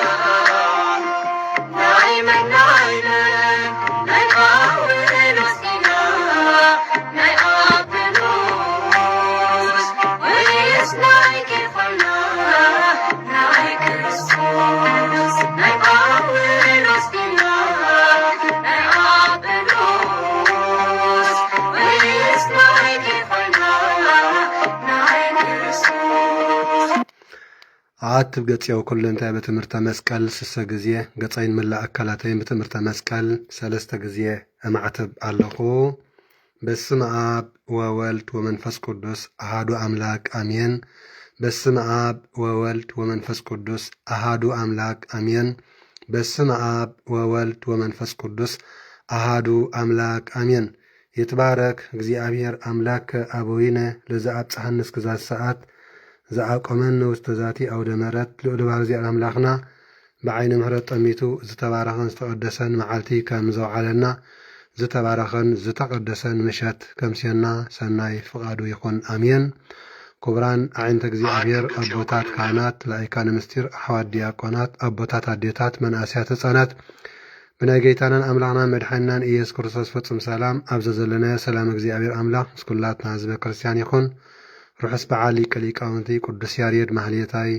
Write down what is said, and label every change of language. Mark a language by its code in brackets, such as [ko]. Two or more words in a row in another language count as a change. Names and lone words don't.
[ti] ናይ መን ናይ መን ናይ ጳውሎስ ዲና ናይ አጵሎስ ወይስ ናይ ኬፋና ናይ ክርስቶስ ናይ ጳውሎስ ዲና ናይ አጵሎስ ወይስ ናይ ኬፋና ናይ ክርስቶስ አትብ ገጽያው ኩለንታይ በትምህርተ መስቀል ስሰ ጊዜ ገጻይን መላእ አካላተይን በትምህርተ መስቀል ሰለስተ ጊዜ እማዕተብ ኣለኹ። [gez] በስመ አብ ወወልድ ወመንፈስ ቅዱስ አሃዱ አምላክ አሜን። በስመ አብ ወወልድ ወመንፈስ ቅዱስ አሃዱ አምላክ አሜን። በስመ አብ ወወልድ ወመንፈስ ቅዱስ አሃዱ አምላክ አሜን። ይትባረክ እግዚአብሔር አምላክ አበዊነ ለዘአብጽሐነ እስከዛት ሰዓት ዘአቆመን ውስተ ዛቲ አውደ ምሕረት [ti] ልዑል እግዚአብሔር አምላኽና ብዓይኒ ምሕረት ጠሚቱ ዝተባረኸን ዝተቀደሰን መዓልቲ ከም ዘውዓለና ዝተባረኸን ዝተቀደሰን ምሸት ከምስየና ሰናይ ፍቃዱ ይኹን አሜን። ክቡራን ዓይንተ እግዚአብሔር አቦታት ካህናት ላይካነ ምስጢር አሕዋት ዲያቆናት አቦታት አዴታት መናእስያት ህፃናት ብናይ ጌታናን አምላኽናን መድሓኒናን ኢየሱስ ክርስቶስ ፍጹም ሰላም ኣብዘ ዘለና ሰላም እግዚአብሔር አምላኽ ምስ ኩላትና ህዝበ ክርስቲያን ይኹን። ርሑስ በዓል ሊቀ ሊቃውንቲ ቅዱስ ያሬድ ማህሌታይ